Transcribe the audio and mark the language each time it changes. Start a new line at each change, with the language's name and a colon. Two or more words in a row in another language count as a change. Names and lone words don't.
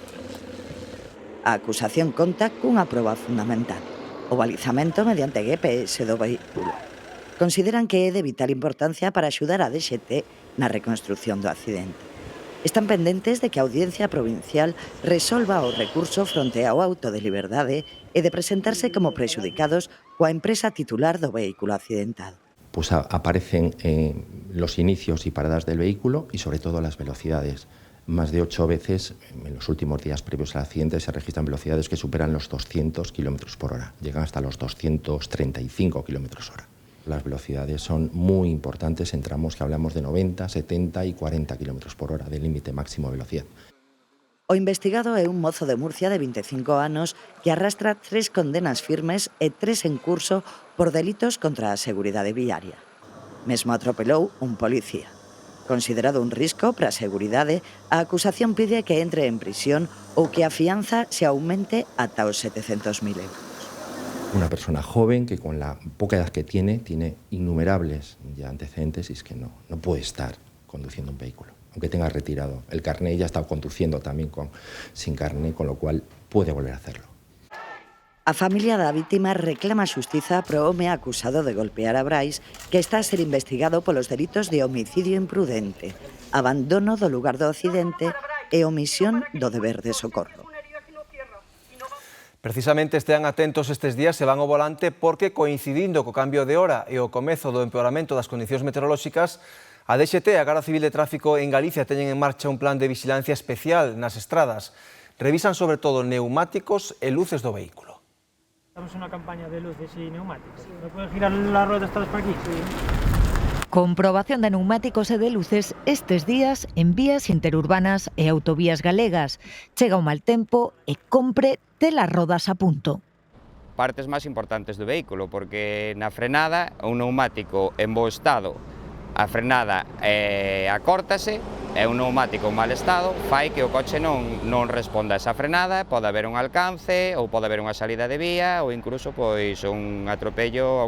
Galician: A acusación conta cunha proba fundamental, o balizamento mediante GPS do vehículo. Consideran que é de vital importancia para axudar a DXT na reconstrucción do accidente. Están pendentes de que a Audiencia Provincial resolva o recurso fronte ao auto de liberdade e de presentarse como prexudicados coa empresa titular do vehículo accidentado.
Spanish: Pues aparecen los inicios y paradas del vehículo y sobre todo las velocidades. Más de 8 veces en los últimos días previos al accidente se registran velocidades que superan los 200 km/h, llegan hasta los 235 km/h. Las velocidades son muy importantes en tramos que hablamos de 90, 70 y 40 km/h del límite máximo de velocidad.
Galician: O investigado é un mozo de Murcia de 25 anos que arrastra 3 condenas firmes e 3 en curso por delitos contra a seguridade viaria. Mesmo atropelou un policía. Considerado un risco para a seguridade, a acusación pide que entre en prisión ou que a fianza se aumente ata os 700.000 euros.
Spanish: Una persona joven que con la poca edad que tiene innumerables ya antecedentes y es que no puede estar conduciendo un vehículo. Aunque tenga retirado el carné, ya está conduciendo también sin carné, con lo cual puede volver a hacerlo.
Galician: A familia da vítima reclama xustiza pro home acusado de golpear a Brais, que está a ser investigado polos delitos de homicidio imprudente, abandono do lugar do accidente e omisión do deber de socorro. Precisamente estean atentos estes días se van ao volante porque, coincidindo co cambio de hora e o comezo do empeoramento das condicións meteorolóxicas, a DXT, a Garda Civil de Tráfico en Galicia, teñen en marcha un plan de vigilancia especial nas estradas. Revisan sobre todo neumáticos e luces do vehículo. Estamos en unha campaña de luces e neumáticos.
Spanish: ¿Me puedes girar las ruedas todas por aquí? Sí.
Galician: Comprobación de neumáticos e de luces estes días en vías interurbanas e autovías galegas. Chega o mal tempo e compre ter as rodas a punto. Partes máis importantes do vehículo, porque na frenada un neumático en bo estado, a frenada acórtase, e un neumático en mal estado fai que o coche non responda a esa frenada, pode haber un alcance ou pode haber unha salida de vía ou incluso pois un atropello.